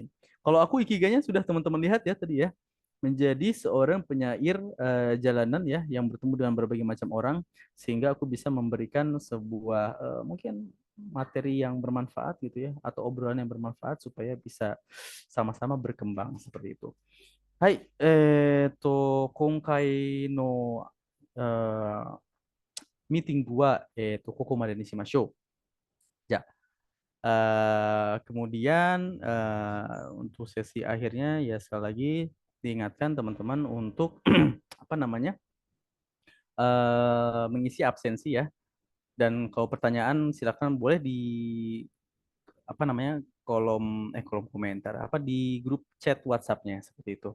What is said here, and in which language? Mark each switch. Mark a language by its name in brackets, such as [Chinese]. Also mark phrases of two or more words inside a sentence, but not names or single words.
[Indonesian] Kalau aku ikiganya sudah teman-teman lihat ya tadi ya, menjadi seorang penyair jalanan ya yang bertemu dengan berbagai macam orang sehingga aku bisa memberikan sebuah mungkin materi yang bermanfaat gitu ya atau obrolan yang bermanfaat supaya bisa sama-sama berkembang seperti itu. [Japanese] はい、今回の、ミーティングは、ここまでにしましょう。 [Indonesian] じゃあ、kemudian untuk sesi akhirnya ya sekali lagi diingatkan teman-teman untuk apa namanya mengisi absensi ya. Dan kalau pertanyaan silakan boleh di apa namanya kolom komentar apa di grup chat WhatsApp-nya seperti itu.